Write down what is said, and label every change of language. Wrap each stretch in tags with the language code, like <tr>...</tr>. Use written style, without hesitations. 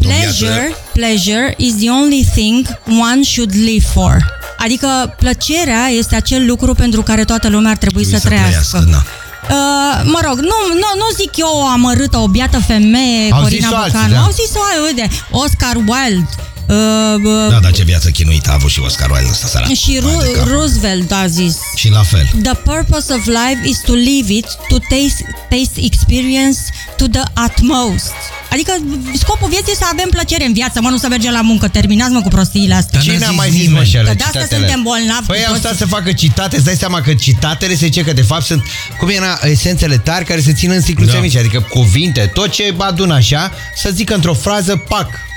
<en>pleasure, pleasure is the only thing one should live for.</en> <ro>Adică plăcerea este acel lucru pentru care toată lumea ar trebui să trăiască. Mă rog, nu zic eu o amărâtă, o biată femeie, au Corina Bocanu. Da. Au zis-o, uite, Oscar Wilde. Da, dar ce viață chinuită a avut și Oscar Wilde ăsta seara. Și Roosevelt a zis. Și la fel.</ro> <en>The purpose of life is to live it, to taste experience to the utmost.</en> <ro>Adică scopul vieții este să avem plăcere în viață, mă, nu să mergem la muncă. Terminați-mă cu prostiile astea. Ce ne-a mai zis, mă, că de asta suntem bolnavi. Păi am stat să facă citate, îți dai seama că citatele se zice că de fapt sunt, cum era, esențele tari care se țin în sticluțe mici. Adică cuvinte, tot ce adun așa, să zic într-o frază, pac.</ro>